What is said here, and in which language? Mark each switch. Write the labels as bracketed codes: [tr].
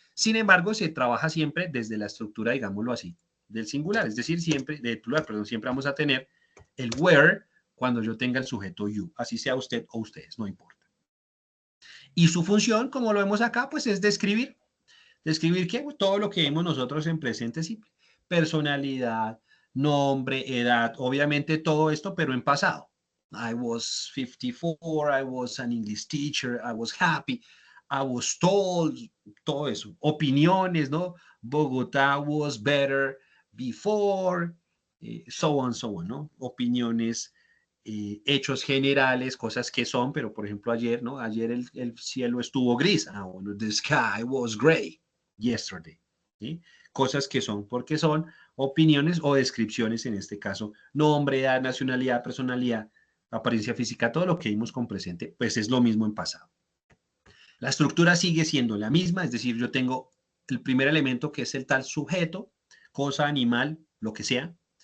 [es] Sin embargo, se trabaja siempre desde la estructura, digámoslo así, del singular, es decir, siempre, del plural, perdón, siempre vamos a tener el where cuando yo tenga el sujeto you, así sea usted o ustedes, no importa. Y su función, como lo vemos acá, pues es describir. ¿Describir qué? Pues todo lo que vemos nosotros en presente simple. Personalidad, nombre, edad, obviamente todo esto, pero en pasado. [en] I was 54, I was an English teacher, I was happy, I was told, [es] todo eso. Opiniones, ¿no? [en] Bogotá was better before, so on, [es] ¿no? Opiniones, hechos generales, cosas que son, pero por ejemplo ayer, ¿no? Ayer el cielo estuvo gris. Ah, bueno, [en] the sky was gray yesterday. [es] ¿Sí? Cosas que son porque son opiniones o descripciones, en este caso, nombre, edad, nacionalidad, personalidad, apariencia física, todo lo que vimos con presente, pues es lo mismo en pasado. La estructura sigue siendo la misma, es decir, yo tengo el primer elemento que es el tal sujeto, cosa, animal, lo que sea.